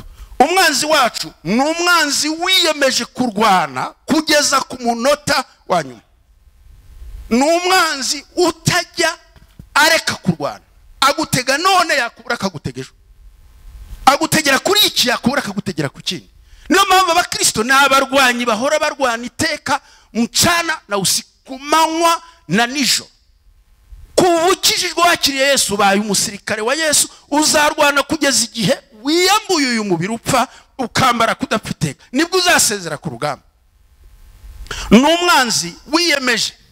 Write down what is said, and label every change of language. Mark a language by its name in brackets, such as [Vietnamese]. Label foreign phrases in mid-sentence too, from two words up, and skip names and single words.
[Kinyarwanda] Umwanzi wacu ni umwanzi wiyemeje kurwana kugeza ku munota wa nyuma. Ni umwanzi utajya areka kurwana. Agutega none yakubura akagutegejo, agutegera kuri iki yakubura akagutegera ku kindi. Niyo mpamvu abakristo n'abarwanyi bahora barwana iteka [Swahili] mchana na usiku, [Kinyarwanda] manywa na nijoro. Kubukijijwe wakiriye Yesu, baye umusirikare wa Yesu, uzarwana kugeza igihe wiyambuye uyu mubiri upfa ukambara kudapfiteka, nibwo uzasezera ku rugamba. N'umwanzi wiyemeje.